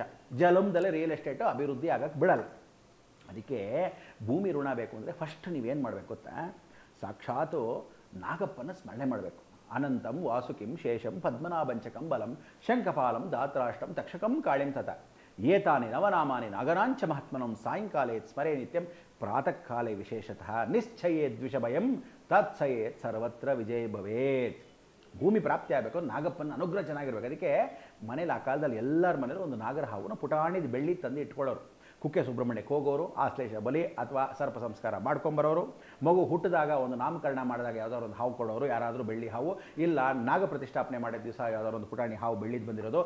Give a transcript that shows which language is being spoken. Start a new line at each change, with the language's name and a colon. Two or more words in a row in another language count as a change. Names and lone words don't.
Kannada: ಜಲಮದಲ್ಲಿ
English: real estate
Kannada: ಅಭಿವೃದ್ಧಿ ಆಗಕ್ಕೆ ಬಿಡಲ್ಲ. ಅದಕ್ಕೆ ಭೂಮಿ ಋಣ ಬೇಕು ಅಂದರೆ ಫಸ್ಟ್ ನೀವೇನು ಮಾಡಬೇಕು ಗೊತ್ತಾ, ಸಾಕ್ಷಾತ್ ನಾಗಪ್ಪನ ಸ್ಮರಣೆ ಮಾಡಬೇಕು.
Sanskrit: ಅನಂತಂ ವಾಸುಕಿಂ ಶೇಷಂ ಪದ್ಮನಾಭಂಚಕಂ ಬಲಂ ಶಂಖಪಾಲಂ ದಾತ್ರಾಷ್ಟಂ ತಕ್ಷಕಂ ಕಾಳಿಂ ತತ ಏತಾನಿ ನವನಾಮಾನಿ ನಾಗರಾಂಚ ಮಹಾತ್ಮನಂ ಸಾಯಂಕಾಲೇ ಸ್ಮರೇ ನಿತ್ಯಂ ಪ್ರಾತಃ ಕಾಲೇ ವಿಶೇಷತಃ ನಿಶ್ಚಯೇ ದ್ವಿಷಭಯಂ ತತ್ಸಯೇತ್ ಸರ್ವತ್ರ ವಿಜಯ ಭವೇತ್.
Kannada: ಭೂಮಿ ಪ್ರಾಪ್ತಿ ಆಗಬೇಕು, ನಾಗಪ್ಪನ ಅನುಗ್ರಹ ಚೆನ್ನಾಗಿರ್ಬೇಕು. ಅದಕ್ಕೆ ಮನೇಲಿ ಆ ಕಾಲದಲ್ಲಿ ಎಲ್ಲರ ಮನೇಲಿ ಒಂದು ನಾಗರ ಹಾವನ್ನು ಪುಟಾಣಿದ ಬೆಳ್ಳಿ ತಂದು ಇಟ್ಕೊಳ್ಳೋರು. ಕುಕ್ಕೆ ಸುಬ್ರಹ್ಮಣ್ಯಕ್ಕೆ ಹೋಗೋರು, ಆಶ್ಲೇಷ ಬಲಿ ಅಥವಾ ಸರ್ಪ ಸಂಸ್ಕಾರ ಮಾಡ್ಕೊಂಬರೋರು. ಮಗು ಹುಟ್ಟಿದಾಗ ಒಂದು ನಾಮಕರಣ ಮಾಡಿದಾಗ ಯಾವುದಾದ್ರು ಒಂದು ಹಾವು ಕೊಡೋರು, ಯಾರಾದರೂ ಬೆಳ್ಳಿ ಹಾವು. ಇಲ್ಲ ನಾಗ ಪ್ರತಿಷ್ಠಾಪನೆ ಮಾಡಿದ ದಿವಸ ಯಾವುದಾದ್ರು ಒಂದು ಪುಟಾಣಿ ಹಾವು ಬೆಳ್ಳಿದು ಬಂದಿರೋದು.